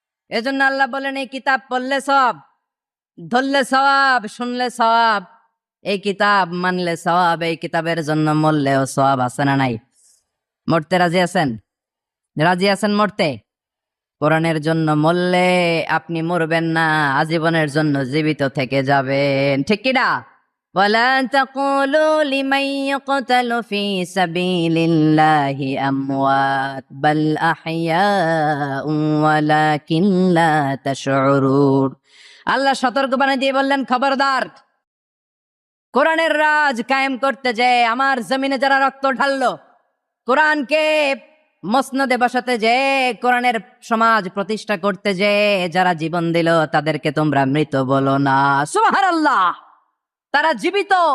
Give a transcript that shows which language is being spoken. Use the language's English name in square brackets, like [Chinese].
[Bangla] এজন্য আল্লাহ বলেন, এই কিতাব পড়লে সব, ধরলে সওয়াব, শুনলে সওয়াব, এই কিতাব মানলে সওয়াব, এই কিতাবের জন্য মরলেও সওয়াব। আছে না নাই? মরতে রাজি আছেন? রাজি আছেন মরতে? কোরআনের জন্য মরলে আপনি মরবেন না, আজীবনের জন্য জীবিত থেকে যাবেন। ঠিক কিনা? [Arabic] ولا تقولوا لمن يقتل في سبيل الله أموات بل أحياء ولكن لا تشعرون। [Bangla] আল্লাহ সতর্ক বানিয়ে দিয়ে বললেন, খবরদার, কোরআনের রাজ কায়েম করতে যে আমার জমিনে যারা রক্ত ঢাললো, কোরআনকে মসনদে বসাতে যে, কোরআনের সমাজ প্রতিষ্ঠা করতে যে যারা জীবন দিল, তাদেরকে তোমরা মৃত বলো না। সুবহানাল্লাহ। তারা জীবিত।